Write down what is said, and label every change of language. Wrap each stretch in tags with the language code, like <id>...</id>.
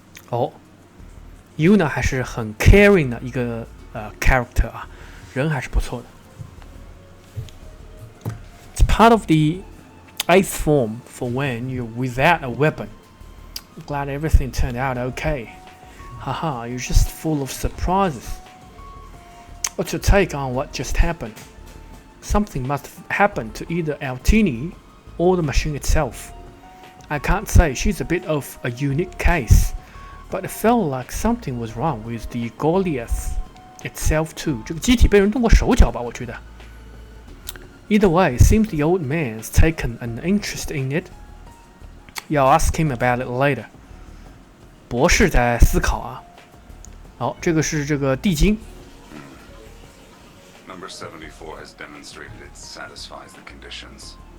<zh>哦 ，Yuna 还是很 caring 的一个character 啊，人还是不错的。</zh> <en>It's part of the 8th form for when you're without a weapon. I'm glad everything turned out okay. Haha, you're just full of surprises. What's your take on what just happened? Something must have happened to either Altini or the machine itself. I can't say, she's a bit of a unique case. But it felt like something was wrong with the Goliath itself too.</en> <zh>这个机体被人动过手脚吧，我觉得。</zh> <en>Either way, it seems the old man's taken an interest in it. You'll ask him about it later.</en> <zh>博士在思考啊。好，这个是这个地精。</zh> <en>Number 74 has demonstrated it satisfies the conditions.</en>